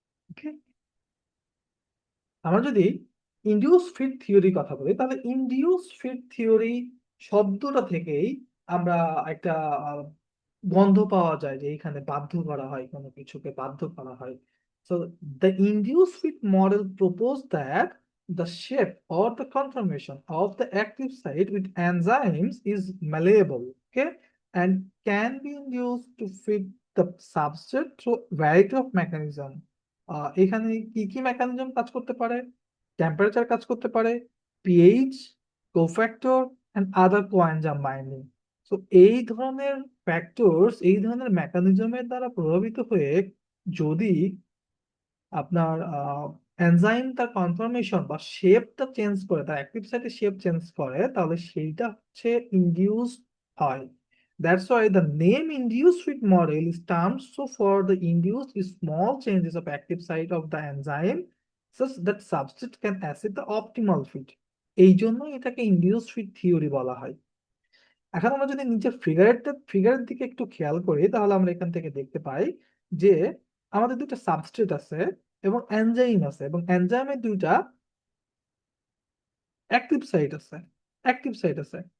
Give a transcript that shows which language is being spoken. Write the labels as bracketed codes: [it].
[bn] ওকে, আমরা যদি induce fit theory কথা বলি, তাহলে ইনডিউস ফিট থিওরি শব্দটা থেকেই আমরা একটা আহ, গন্ধ পাওয়া যায় যে এখানে বাধ্য করা হয়, কোনো কিছুকে বাধ্য করা হয়। [en] So the induced fit model proposed that the shape or the conformation of the active site with enzymes is malleable, okay, and can be induced to fit the substrate through variety of mechanism। [bn] এখানে কি কি mechanism কাজ করতে পারে? Temperature কাজ করতে পারে, pH, cofactor and other coenzyme binding. তো এই ধরনের ফ্যাক্টরস, এই ধরনের মেকানিজমের দ্বারা প্রভাবিত হয়ে যদি আপনার এনজাইম তার কনফর্মেশন বা শেপটা চেঞ্জ করে, তার অ্যাক্টিভ সাইটের শেপ চেঞ্জ করে, তাহলে সেইটা হচ্ছে ইনডিউস হয়। [en] That's why the name induced fit model is termed so for the induced small changes of active site of the enzyme such that substrate can achieve the optimal fit। [bn] এই জন্যই এটাকে induce fit theory বলা হয়। এখন আমরা যদি নিচের ফিগারের দিকে একটু খেয়াল করি, তাহলে আমরা এখান থেকে দেখতে পাই যে আমাদের দুটো সাবস্ট্রেট আছে এবং এনজাইম আছে, এবং এনজাইমের দুইটা অ্যাক্টিভ সাইট আছে, অ্যাক্টিভ সাইট আছে।